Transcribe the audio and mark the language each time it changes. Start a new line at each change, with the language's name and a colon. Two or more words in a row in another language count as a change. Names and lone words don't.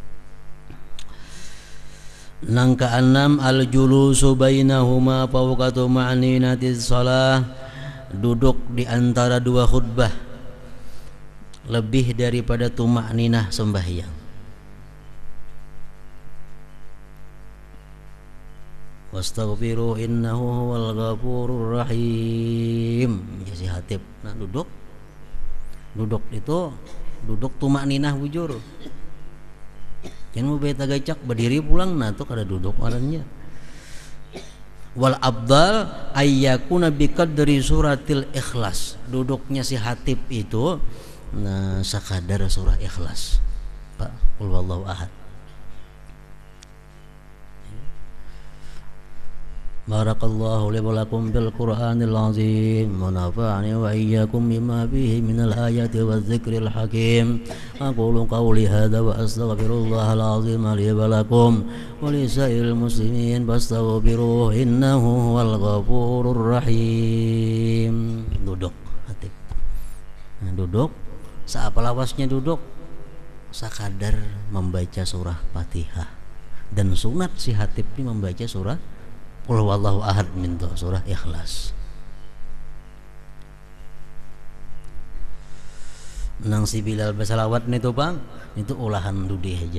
Banjar: Nang keenam
Arabic: الجلوس بينهما فوق طمأنينة الصلاة,
Banjar: duduk di antara dua khutbah lebih daripada tumakninah sembahyang.
Arabic: واستغفروه إنه هو الغفور الرحيم.
Banjar: Ya si hatib nah duduk itu duduk tumakninah bujur. Jangan mau beta gacak berdiri pulang, nah tuh kada duduk orangnya.
Arabic: والأفضل أن يكون بقدر سورة الإخلاص,
Banjar: duduknya si hatib itu nah sakadar surah ikhlas.
Indonesian: Pak,
Arabic: قل هو الله أحد. بارك الله لي ولكم بالقرآن العظيم ونفعني وإياكم بما فيه من الآيات والذكر الحكيم. أقول قولي هذا وأستغفر الله العظيم لي ولكم ولسائر المسلمين فاستغفروه إنه هو الغفور الرحيم.
Indonesian: Duduk hatib.
Banjar: Nah, duduk seapa lawasnya duduk sakadar membaca surah Fatihah, dan sunat si hatib ini membaca surah Qul huwallahu ahad minto surah Ikhlas. Nang si Bilal bersalawat nih tuh bang, itu olahan dudi aja.